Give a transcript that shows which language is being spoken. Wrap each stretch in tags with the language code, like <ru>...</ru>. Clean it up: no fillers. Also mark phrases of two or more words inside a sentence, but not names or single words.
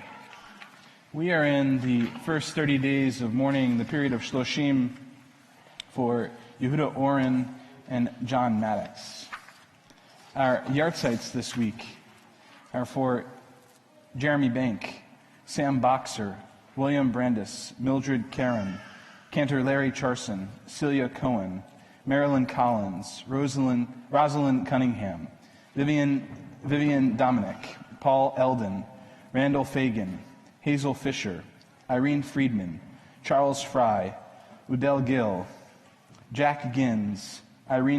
<en>We are in the first 30 days of mourning, the period of Shloshim, for Yehuda Oren and John Maddox. Our yahrzeits this week are for Jeremy Bank, Sam Boxer, William Brandis, Mildred Karen, Cantor Larry Charson, Celia Cohen, Marilyn Collins, Rosalind Cunningham, Vivian Dominic, Paul Eldon, Randall Fagan, Hazel Fisher, Irene Friedman, Charles Fry, Udell Gill, Jack Gins, Irene</en>